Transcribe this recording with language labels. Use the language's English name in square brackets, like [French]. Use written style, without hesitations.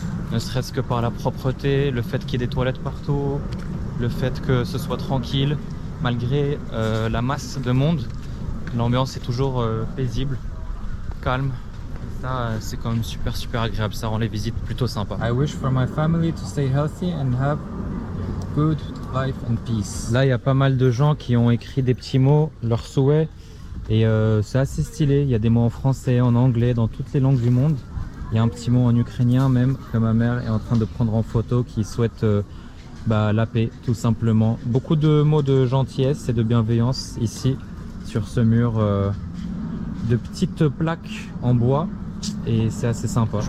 [French] Ne serait-ce que par la propreté, le fait qu'il y ait des toilettes partout, le fait que ce soit tranquille, malgré la masse de monde, l'ambiance est toujours paisible, calme. Ça, c'est quand même super agréable, ça rend les visites plutôt sympas. [English] I wish for my family to stay healthy and have good life and peace. [French] Là, il y a pas mal de gens qui ont écrit des petits mots, leurs souhaits, et c'est assez stylé. Il y a des mots en français, en anglais, dans toutes les langues du monde. Il y a un petit mot en ukrainien même, que ma mère est en train de prendre en photo, qui souhaite la paix, tout simplement. Beaucoup de mots de gentillesse et de bienveillance ici, sur ce mur de petites plaques en bois, et c'est assez sympa.